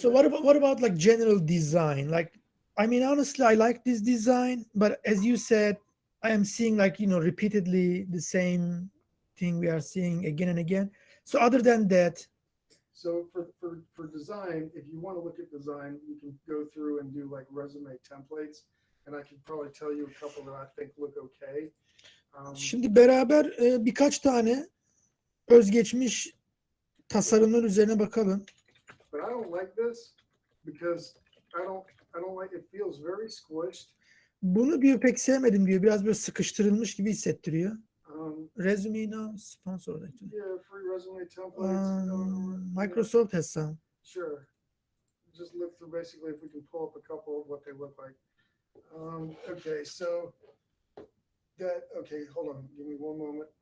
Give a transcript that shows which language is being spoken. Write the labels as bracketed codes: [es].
[en] So what about like general design? Like, I mean, honestly, I like this design, but as you said, I am seeing like, repeatedly the same thing we are seeing again and again. So other than that, so for design, if you want to look at design, you can go through and do like resume templates, and I can probably tell you a couple that I think look okay. [tr] Şimdi beraber birkaç tane özgeçmiş tasarımlar üzerine bakalım. [en] But I don't like this because I don't like it. Feels very squished. [tr] Bunu diyor pek sevmedim diyor. Biraz böyle sıkıştırılmış gibi hissettiriyor. [en] Resume now sponsored actually. Yeah, free resume templates. Microsoft has some. Sure. Just look through basically if we can pull up a couple of what they look like. Okay, so hold on, give me one moment.